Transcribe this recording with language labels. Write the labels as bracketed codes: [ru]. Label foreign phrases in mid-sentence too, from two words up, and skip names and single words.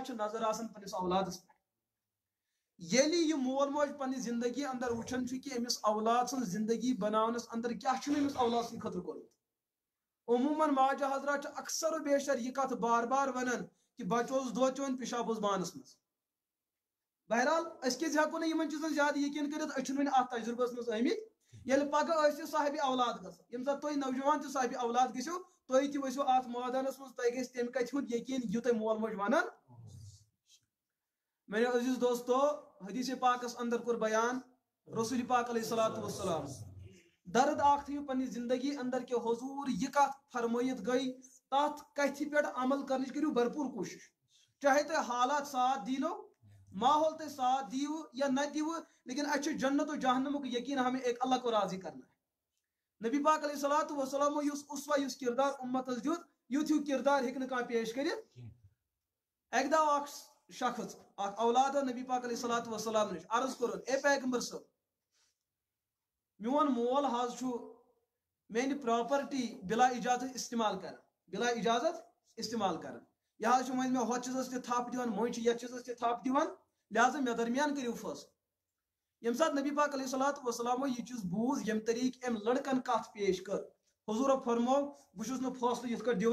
[ks] چھُ نظر آسان پننِس اولادس پٮ۪ٹھ ییٚلہِ یہِ مول موج پننہِ زندگی اندر وٕچھان چھُ کہ أمِس اولاد سٕنٛز زندگی بناونس اندر کیٛاہ چھُنہٕ أمِس اولاد سٕنٛدِ خٲطرٕ کوٚرمُت عموماً ماجہِ حضرات چھِ اکثر و بیشتر یہ کتھ بار بار ونان کہ بچہ اوس دۄد چوان پِشاب اوس بانس منٛز بہرحال أسۍ کیٛازِ ہٮ۪کو نہٕ یِمن چیٖزن زیادٕ یقیٖن کٔرِتھ أسۍ چھِنہٕ وُنہِ اتھ تجرُبس منٛز آمٕتۍ ییٚلہِ پگہہ ٲسِو صاحبِ اولاد گژھان ییٚمہِ ساتہٕ تُہۍ نوجوان تہِ صاحبِ اولاد گٔژھِو تُہۍ تہِ ؤسِو اتھ مٲدانس منٛز تۄہہِ گژھِ تمہِ کتھِ ہُنٛد یقیٖن یہِ تۄہہِ مول موج ونان میرے عزیز دوستو حدیث پاکس اندر کوٚر بیان رسول پاک [ar] علیہ الصلوۃ والسلام [ks] درد اکھ تھٲیِو پننہِ زندگی اندر کہ حضور یہ کتھ فرمٲیِتھ گٔے تتھ کتھِ پٮ۪ٹھ عمل کرنٕچ کٔرِو بھرپوٗر کوٗشش چاہے تۄہہِ حالات ساتھ دینو ماحول تۄہہِ ساتھ دیٖوٕ یا نہ دیٖوٕ لیکن اسہِ چھُ جنت و جہنمُک یقیٖن [ur] ہمیں ایک اللہ کو راضی کرنا ہے [ks] نبی پاک [ar] علیہ الصلوۃ والسلام [ks] یُس اسوہ یُس کردار امتس دیُت یُتھ ہیوٗ کردار ہیٚکہِ نہٕ کانٛہہ پیش کٔرِتھ اکہِ دۄہ اکھ شخص اکھ اولاد نبی پاک علیہ الصلوۃ والسلام نِش عرض کوٚرُن اے پیغمبر صٲب میون مول حظ چھُ میانہِ پراپرٹی بلا اجازت استعمال کران بلا اجازت استعمال کران یہ حظ چھُ وۄنۍ مےٚ ہۄتھ چیٖزس تہِ تھپھ دِوان مٔنٛزۍ چھِ یتھ چیٖزس تہِ تھپھ دِوان لہذا مےٚ درمیان کٔرِو فٲصلہٕ ییٚمہِ ساتہٕ نبی پاک علیہ الصلوۃ والسلامو یہِ چیٖز بوٗز ییٚمہِ طریٖقہٕ أمۍ لڑکن کتھ پیش کٔر حضوٗرو فرموو بہٕ چھُس نہٕ فٲصلہٕ یِتھ کٲٹھۍ